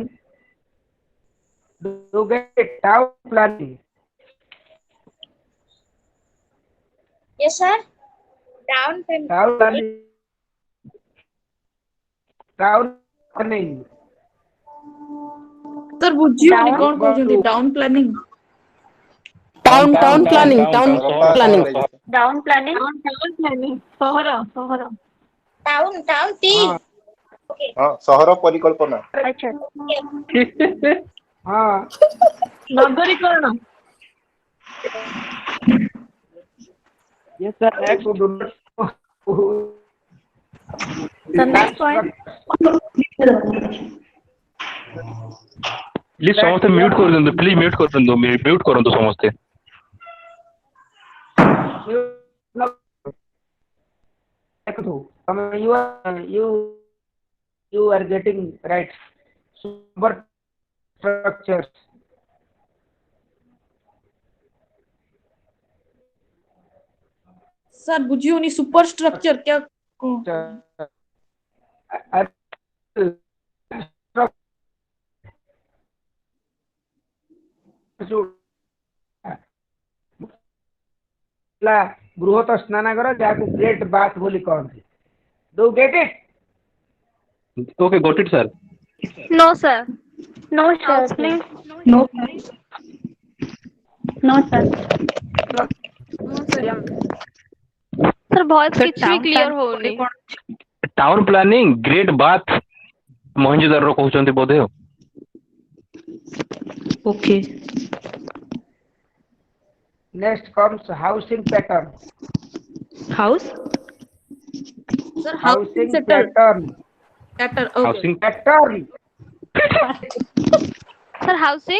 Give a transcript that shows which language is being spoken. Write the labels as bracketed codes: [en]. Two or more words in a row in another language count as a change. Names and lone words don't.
[en] Do you get it? Town planning. Yes, sir. Down payment. Town planning. Town planning. Sir, [or] ବୁଝିବନି କଣ କହୁଛନ୍ତି [en] town planning Town planning. [or] ସହର [en] Town T. Okay. [or] ହଁ ସହର ପରିକଳ୍ପନା। ଆଚ୍ଛା [hi] हाँ [or] ନଗରୀକରଣ। [en] yes sir, next the next point. [or] ପ୍ଲିଜ ସମସ୍ତେ ମ୍ୟୁଟ୍ କରିଦିଅନ୍ତୁ ପ୍ଲିଜ ମ୍ୟୁଟ୍ କରନ୍ତୁ ସମସ୍ତେ। [en] you are getting right. Super structures. [or] सर ବୁଝିବନି [en] super structure [or] क्या ବୃହତ ସ୍ନାନାଗାର ଯାହାକୁ [en] great bath [or] ବୋଲି କହନ୍ତି। [en] Do you get it? Okay, got it sir. No sir. No sir, please. No sir. [or] Sir, voice କିଛି ବି clear ହଉନି। [en] Town planning great bath ମହେଞ୍ଜୋଦାରୋ [or] କହୁଛନ୍ତି ବୋଧେ। [en] Okay. Next comes housing pattern. House. सर Housing settled pattern. Housing Pattern. Sir, housing